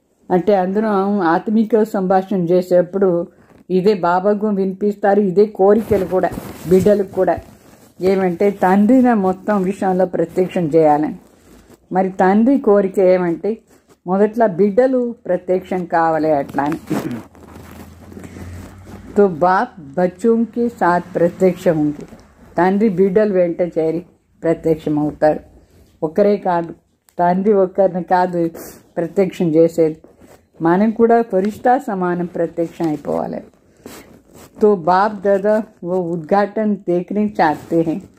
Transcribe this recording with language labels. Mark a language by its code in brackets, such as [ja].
[te] అంటే అందరూ ఆత్మిక సంభాషణ చేసేప్పుడు ఇదే బాబాకు వినిపిస్తారు. ఇదే కోరికలు కూడా బిడ్డలకు కూడా ఏమంటే తండ్రిని మొత్తం విషయంలో ప్రత్యక్షం చేయాలని. మరి తండ్రి కోరిక ఏమంటే మొదట్లో బిడ్డలు ప్రత్యక్షం కావాలి అట్లా అని. [hi] तो बाप बच्चों के साथ प्रत्यक्ष होंगे. [te] తండ్రి బిడ్డలు వెంట చేరి ప్రత్యక్షం అవుతారు. ఒకరే కాదు, తండ్రి ఒక్కరిని కాదు ప్రత్యక్షం చేసేది, మనం కూడా ఫరిష్తా సమానం ప్రత్యక్షం అయిపోవాలి. [hi] तो बाप दादा वो उद्घाटन देखने चाहते हैं.